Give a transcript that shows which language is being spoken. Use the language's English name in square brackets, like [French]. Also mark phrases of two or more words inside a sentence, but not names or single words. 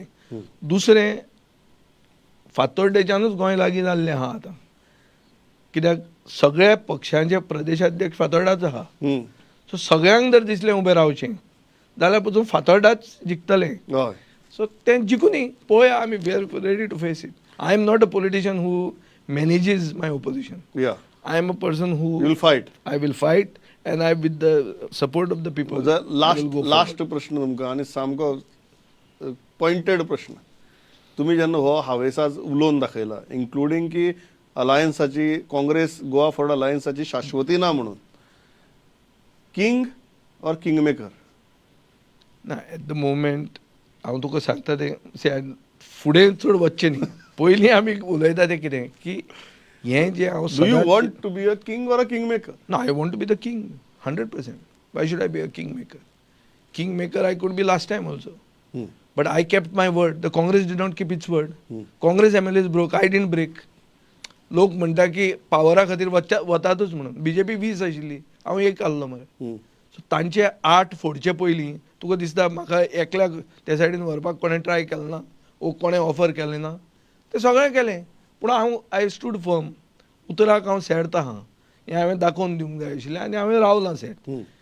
[Konkani] दुसरें, फातोर्डेच्यानूच गोंय लागीं जाल्लें आहा आतां. कित्याक सगळ्या पक्षांचे प्रदेशाध्यक्ष फातोर्डाच आहा. सो सगळ्यांक जर दिसलें उबें रावचें जाल्यार पसून फातोर्डाच जिखतलें. सो तें जिखुनी पळोवया आमी. [English] We are ready to face it. I am not a politician who manages my opposition. Yeah. I am a person who will fight. I will fight and I with the support of the people. [Konkani] लास्ट प्रश्न तुमकां आनी सामको पॉइंटेड प्रश्न. तुमी जेन्ना हो हावेसाज उलोवन दाखयला इन्क्लुडींग की अलायन्साची काँग्रेस गोवा फॉरवर्ड अलायन्साची शाश्वती ना म्हणून, [English] किंग और king maker? [Konkani] ना, [English] at the moment [Konkani] हांव तुका सांगता तें फुडें चड वचचें न्ही. पयलीं आमी उलयता तें कितें की हें जें हांव [English] Do you want to be a king or a king maker? No, I want to be the king, 100%. Why should I be a kingmaker? Kingmaker I could be last time also. But I kept my word. The Congress did not keep its word. Congress MLAs broke. I didn't break. [Konkani] लोक म्हणटा की पावरा खातीर वतातूच म्हणून. BJP 20 आशिल्ली, हांव 1 आहलो मरे. सो तांचे 8 फोडचे पयलीं तुका दिसता म्हाका एकल्याक ते सायडीन व्हरपाक कोणें ट्राय केलें ना, वो कोणें ऑफर केलें ना. तें सगळें केलें पूण हांव [English] I stood firm. [Konkani] उतराक हांव सेट आहा हें हांवें दाखोवन दिवंक जाय आशिल्लें आनी हांवें रावलां सेट.